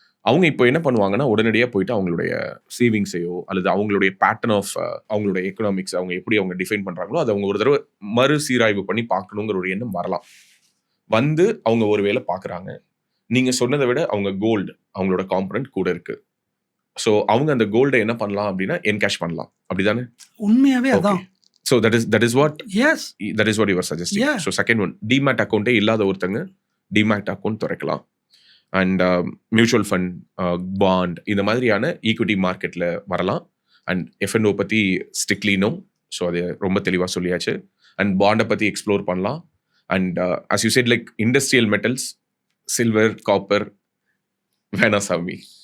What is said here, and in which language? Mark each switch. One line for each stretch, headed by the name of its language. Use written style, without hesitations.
Tamil: அவங்க இப்போ என்ன பண்ணுவாங்கன்னா, உடனடியாக போயிட்டு அவங்களுடைய சேவிங்ஸையோ அல்லது அவங்களுடைய பேட்டர்ன் ஆஃப் அவங்களுடைய எக்கனாமிக்ஸ் அவங்க எப்படி அவங்க டிஃபைன் பண்ணுறாங்களோ அதை அவங்க ஒரு தடவை மறுசீராய்வு பண்ணி பார்க்கணுங்கிற ஒரு எண்ணம் வரலாம். வந்து அவங்க ஒரு வேளை பார்க்குறாங்க. நீங்கள் சொன்னதை விட அவங்க கோல்டு அவங்களோட காம்பனன்ட் கூட இருக்குது. ஸோ அவங்க அந்த கோல்டை என்ன பண்ணலாம் அப்படின்னா என்கேஷ் பண்ணலாம். அப்படிதானே? உண்மையாகவே அதான்.
English: So that is what you were suggesting. Yeah. So second one, demat account
Tamil: இல்லாத ஒருத்தங்க
English: demat account திறக்கலாம்.
Tamil: அண்ட் மியூச்சுவல் ஃபண்ட், பாண்ட், இந்த மாதிரியான ஈக்விட்டி மார்க்கெட்டில் வரலாம். அண்ட் F&O பற்றி ஸ்ட்ரிக்ட்லி நோ, ஸோ அது ரொம்ப தெளிவாக சொல்லியாச்சு. அண்ட் பாண்டை பற்றி எக்ஸ்ப்ளோர் பண்ணலாம். And
English: as you said, like
Tamil: industrial metals, silver, copper வேணாம் சாமி.